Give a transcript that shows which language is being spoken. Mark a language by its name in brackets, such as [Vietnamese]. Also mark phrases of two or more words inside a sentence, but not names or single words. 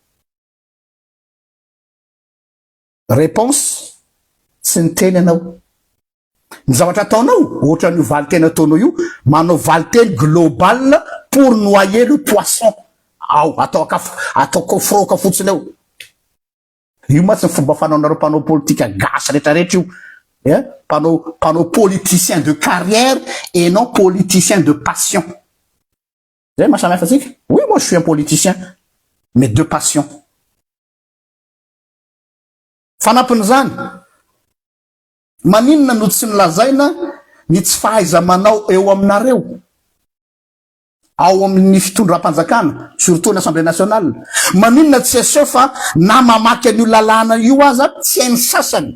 [Malagasy] Réponse tsy niteny anao. Ny zavatra ataonao ohatra ny valiteny ataonao io, manao valiteny global [French] pour noyer le poisson. [Malagasy] Ao atao kofroka fotsiny eo. Io ma tsy ny fomba fanaonareo mpanao politika gasy rehetrarehetra io. [French] Panneau politicien de carrière et non politicien de passion. Vous savez, ma chère. Oui, moi je suis un politicien, mais de passion. [Malagasy] Fanampin'izany, maninona no tsy nilazaina ny tsy fahaiza manao eo aminareo ao amin'ny fitondram-panjakana, surtout l'Assemblée nationale. Maninona tsy aseho fa na mamaky an'io lalàna io aza tsy hainy sasany.